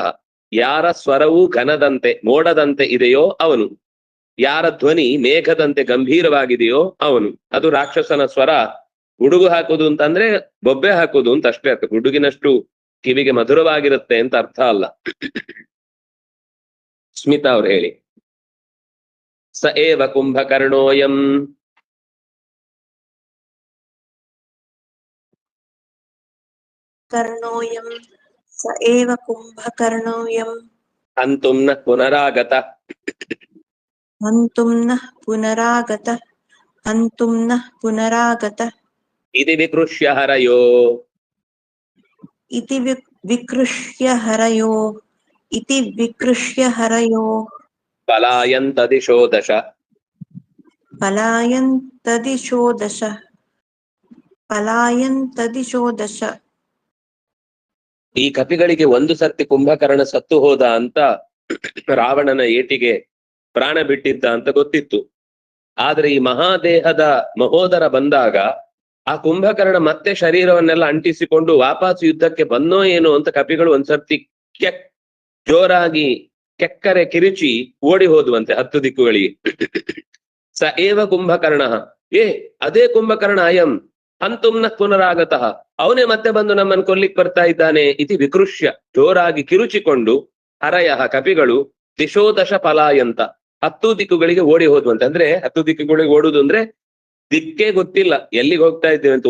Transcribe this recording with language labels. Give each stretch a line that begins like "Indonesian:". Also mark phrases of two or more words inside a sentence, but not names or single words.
Kannada: ಯಾರ ಸ್ವರವು ಘನದಂತೆ ಮೋಡದಂತೆ ಇದೆಯೋ ಅವನು, ಯಾರ ಧ್ವನಿ ಮೇಘದಂತೆ ಗಂಭೀರವಾಗಿದೆಯೋ ಅವನು. ಅದು ರಾಕ್ಷಸನ ಸ್ವರ. ಗುಡುಗು ಹಾಕುದು ಅಂತಂದ್ರೆ ಬೊಬ್ಬೆ ಹಾಕುದು ಅಂತ ಅಷ್ಟೇ ಅರ್ಥ. ಗುಡುಗಿನಷ್ಟು ಕಿವಿಗೆ ಮಧುರವಾಗಿರುತ್ತೆ ಅಂತ ಅರ್ಥ ಅಲ್ಲ. ಸ್ಮಿತಾ ಅವ್ರು ಹೇಳಿ.
Sanskrit: ಸ ಏವ ಕುಂಭಕರ್ಣೋಯಂ कर्णोऽयं स एव कुम्भकर्णोऽयं ಹಂತುಂ ನ ಪುನರಾಗತ हन्तुं नः पुनरागतः हन्तुं नः पुनरागतः ಇತಿ ವಿಕೃಷ್ಯ ಹರಯೋ इति विकृष्य हरयो ಪಲಾಯಂತ ದಿಶೋ ದಶ. पलायन्तदिशो दश.
Kannada: ಈ ಕಪಿಗಳಿಗೆ ಒಂದು ಸರ್ತಿ ಕುಂಭಕರ್ಣ ಸತ್ತು ಹೋದ ಅಂತ ರಾವಣನ ಏಟಿಗೆ ಪ್ರಾಣ ಬಿಟ್ಟಿದ್ದ ಅಂತ ಗೊತ್ತಿತ್ತು. ಆದ್ರೆ ಈ ಮಹಾದೇಹದ ಮಹೋದರ ಬಂದಾಗ ಆ ಕುಂಭಕರ್ಣ ಮತ್ತೆ ಶರೀರವನ್ನೆಲ್ಲ ಅಂಟಿಸಿಕೊಂಡು ವಾಪಸ್ ಯುದ್ಧಕ್ಕೆ ಬಂದೋ ಏನೋ ಅಂತ ಕಪಿಗಳು ಒಂದ್ಸರ್ತಿ ಜೋರಾಗಿ ಕೆಕ್ಕರೆ ಕಿರುಚಿ ಓಡಿ ಹೋದುವಂತೆ 10 ದಿಕ್ಕುಗಳಿಗೆ.
Sanskrit: ಸ ಏವ ಕುಂಭಕರ್ಣ,
Kannada: ಅದೇ ಕುಂಭಕರ್ಣ
Sanskrit: ಅಯಂ ಹಂತುಂನ ಪುನರಾಗತಃ,
Kannada: ಅವನೇ ಮತ್ತೆ ಬಂದು ನಮ್ಮನ್ನು ಕೊಲ್ಲಿಕ್ ಬರ್ತಾ ಇದ್ದಾನೆ.
Sanskrit: ಇತಿ ವಿಕೃಷ್ಯ,
Kannada: ಜೋರಾಗಿ ಕಿರುಚಿಕೊಂಡು ಹರಯ ಕಪಿಗಳು
Sanskrit: ದಿಶೋದಶ ಪಲಾಯಂತ
Kannada: 10 ದಿಕ್ಕುಗಳಿಗೆ ಓಡಿ ಹೋದ್ವಂತೆ. ಅಂದ್ರೆ 10 ದಿಕ್ಕುಗಳಿಗೆ ಓಡುದು ಅಂದ್ರೆ ದಿಕ್ಕೇ ಗೊತ್ತಿಲ್ಲ ಎಲ್ಲಿಗೆ ಹೋಗ್ತಾ ಇದ್ದೇವೆ ಅಂತ.